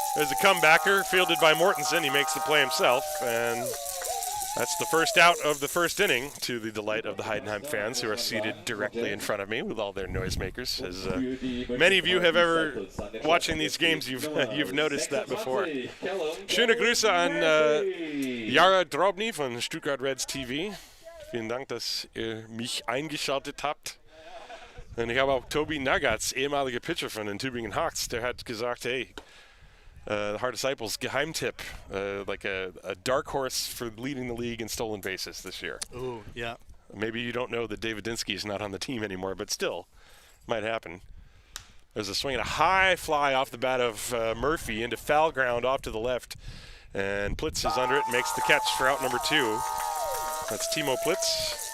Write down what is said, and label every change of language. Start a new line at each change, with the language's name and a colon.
English: There's a comebacker fielded by Mortensen. He makes the play himself, and that's the first out of the first inning, to the delight of the Heidenheim fans who are seated directly in front of me with all their noisemakers. As many of you have ever, watching these games, you've noticed that before.
German: Schöne Grüße an Jara Drobny von Stuttgart Reds TV. Vielen Dank, dass ihr mich eingeschaltet habt. Und ich habe auch Tobi Nagatz, ehemaliger Pitcher von den Tübingen Hawks, der hat gesagt, hey, Haar Disciples Geheimtipp, like a dark horse for leading the league in stolen bases this year.
English: Ooh, yeah. Maybe you don't know that David Dinsky is not on the team anymore, but still, might happen. There's a swing and a high fly off the bat of Murphy into foul ground off to the left, and Plitz is under it and makes the catch for out number 2. That's Timo Plitz.